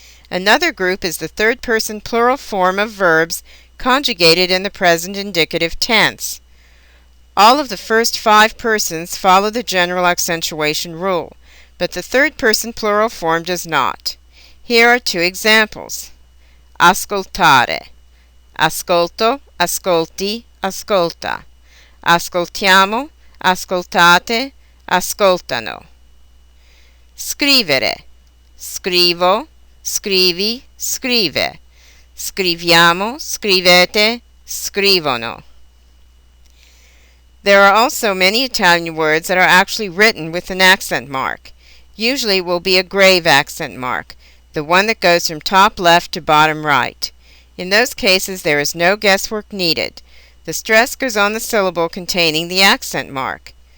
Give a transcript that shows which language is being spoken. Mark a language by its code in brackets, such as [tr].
[en] Another group is the third-person plural form of verbs conjugated in the present indicative tense. All of the first five persons follow the general accentuation rule, but the third-person plural form does not. Here are two examples: ascoltare. [it] Ascolto, ascolti, ascolta. Ascoltiamo, ascoltate, ascoltano. Scrivere. Scrivo, scrivi, scrive. Scriviamo, scrivete, scrivono. [en] There are also many Italian words that are actually written with an accent mark. Usually will be a grave accent mark, the one that goes from top left to bottom right. In those cases, there is no guesswork needed. The stress goes on the syllable containing the accent mark.